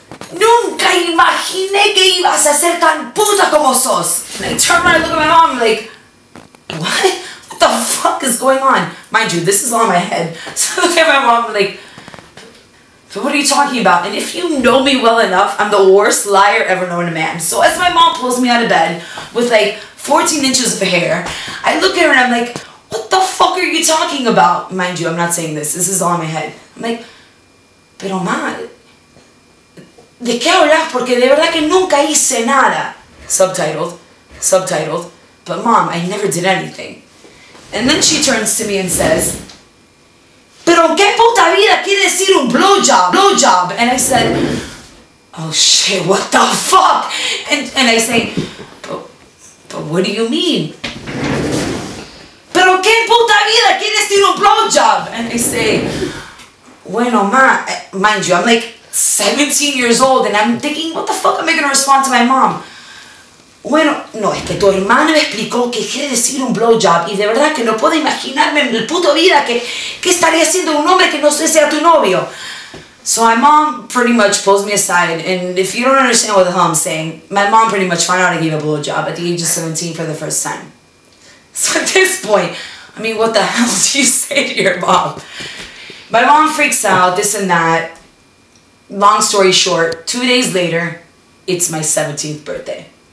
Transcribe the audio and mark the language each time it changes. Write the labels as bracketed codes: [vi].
[es] Nunca imaginé que ibas a ser tan puta como sos. [en] And I turn around and look at my mom, I'm like, what? What the fuck is going on? Mind you, this is all in my head. So I look at my mom, I'm like, so what are you talking about? And if you know me well enough, I'm the worst liar ever known to man. So as my mom pulls me out of bed with like 14 inches of hair, I look at her and I'm like, what the fuck are you talking about? Mind you, I'm not saying this. This is all in my head. I'm like, [es] pero ma, ¿de qué hablas? Porque de verdad que nunca hice nada. [en] Subtitled. But mom, I never did anything. And then she turns to me and says, [es] pero qué puta vida quiere decir un blowjob? [en] Blowjob. And I said, oh shit, what the fuck? And I say, but what do you mean? [es] Pero qué puta vida quiere decir un blowjob? [en] And I say, bueno, mind you, I'm like 17 years old and I'm thinking, what the fuck am I going to respond to my mom? [es] Bueno, no, es que tu hermana me explicó que quiere decir un blowjob y de verdad que no puedo imaginarme en el puto vida que estaría haciendo un hombre que no sea tu novio. [en] So my mom pretty much pulls me aside, and if you don't understand what the hell I'm saying, my mom pretty much found out I gave a blowjob at the age of 17 for the first time. So at this point, I mean, what the hell do you say to your mom? My mom freaks out, this and that. Long story short, 2 days later, it's my 17th birthday.